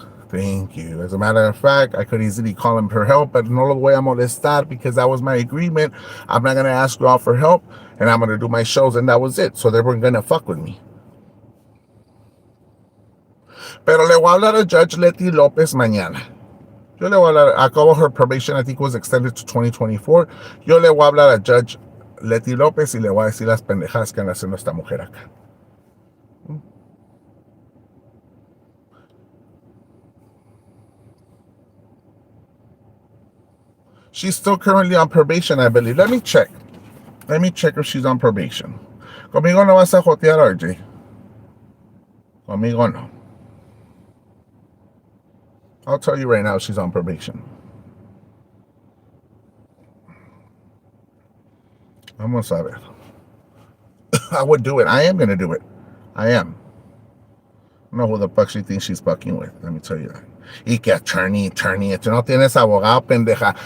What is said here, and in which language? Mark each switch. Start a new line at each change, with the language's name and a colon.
English: As a matter of fact, I could easily call him for help, but
Spanish: no lo voy a molestar
English: because that was my agreement. I'm not going to ask you all for help, and I'm going to do my shows, and that was it. So they weren't going to fuck with me.
Spanish: Pero le voy a hablar a
English: Judge Letty Lopez
Spanish: mañana. Yo le voy a hablar, acabo
English: her probation, I think was extended to 2024.
Spanish: Yo le voy a hablar a Judge Letty Lopez y le voy a decir las pendejadas que anda haciendo esta mujer acá.
English: She's still currently on probation, I believe. Let me check if she's on probation.
Spanish: Conmigo no vas a jotear, RJ. Conmigo no.
English: I'll tell you right now she's on probation.
Spanish: Vamos a ver.
English: I would do it. I am going to do it. I am. I don't know who the fuck she thinks she's fucking with. Let me tell you that.
Spanish: Y que
English: attorney.
Spanish: Tú no tienes abogado, pendeja.